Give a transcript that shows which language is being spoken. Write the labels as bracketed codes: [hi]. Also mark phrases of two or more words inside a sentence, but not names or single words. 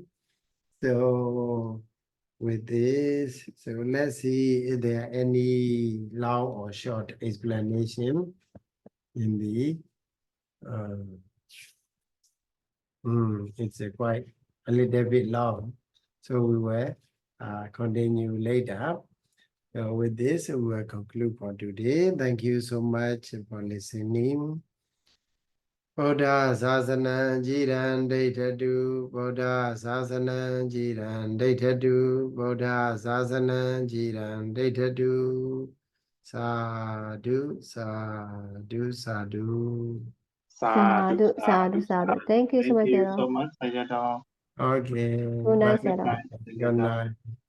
[en] So with this, so let's see if there are any long or short explanation in the it's quite a little bit long. So we will continue later. So with this, we will conclude for today. Thank you so much for listening. [pi] Buddha Sasana Jiran Daitadu, Buddha Sasana Jiran Daitadu, Buddha Sasana Jiran Daitadu. Sadhu, sadhu, sadhu. Sadhu, sadhu, sadhu. [en] Thank you so much, Thank you Sayadaw. so much, Sayadaw. Okay. Good night, Bye. Sayadaw. Good night.